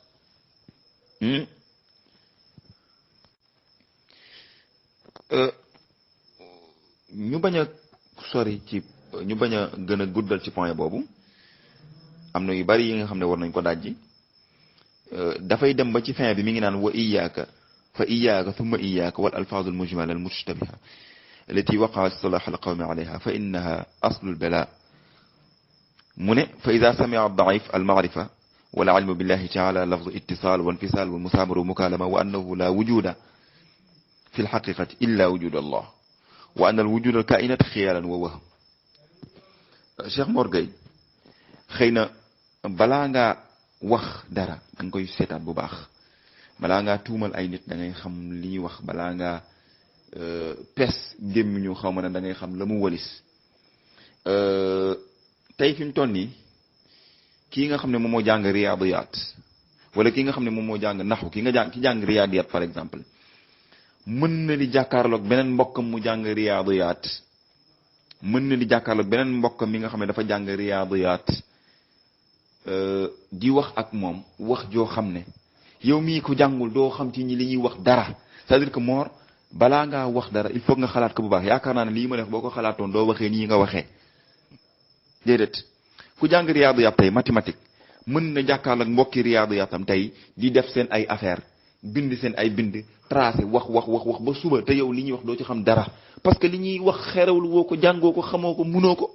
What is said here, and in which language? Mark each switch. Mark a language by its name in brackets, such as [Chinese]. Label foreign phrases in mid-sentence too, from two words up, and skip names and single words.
[Wolof] ñu bañ a sori ci ñu bañ a gën a guddal ci point boobu am na yu bari yi nga xam ne war nañ ko dajji dafay dem ba ci fin bi mi ngi naan [Arabic] وإياك فإياك ثم إياك والألفاظ المجملة المشتبهة التي وقع اصطلاح القوم عليها فإنها أصل البلاء [Wolof] mu ne [Arabic] فإذا سمع الضعيف المعرفة ولا علم بالله تعالى لفظ اتصال وانفصال ومسامرة ومكالمة وأنه لا وجود في الحقيقة إلا وجود الله وأن وجود الكائنات خيالا ووهم. [Wolof] Cheikh Mor Gueye xëy na balaa ngaa wax dara da nga koy seetaat bu baax, balaa ngaa tuumal ay nit da ngay xam li ñuy wax, balaa ngaa pes gémmiñu xaw ma ne da ngay xam la mu walis. tey fi mu toll nii kii nga xam ne moom moo jàng riyaadiyat wala kii nga xam ne moom moo jàng naxu ki jàng riyaadiyat [French] par exemple [Wolof] mën na di jàkkaarloog beneen mbokkam mu jàng riyaadiyat, mën na di jàkkaarloog beneen mbokkam mi nga xam ne dafa jàng riyaadiyat di wax ak moom wax joo xam ne yow mii ko jàngul doo xam ci ñi li ñuy wax dara. [French] c'est-à-dire que [Wolof] Mor balaa ngaa wax dara [French] il faut [Wolof] nga xalaat ko bu baax. yaakaar naa ne lii ma def boo ko xalaatoon doo waxee nii nga waxee déedéet. ku jàng riyaadiyat tey mathématique mën na jàkkaarloog mbokki riyaadiyatam tey di def seen ay affaire bind seen ay bind tracé wax ba suba te yow li ñuy wax doo ci xam dara [French] parce que [Wolof] li ñuy wax xerewul woo ko, jàngoo ko, xamoo ko, munoo ko.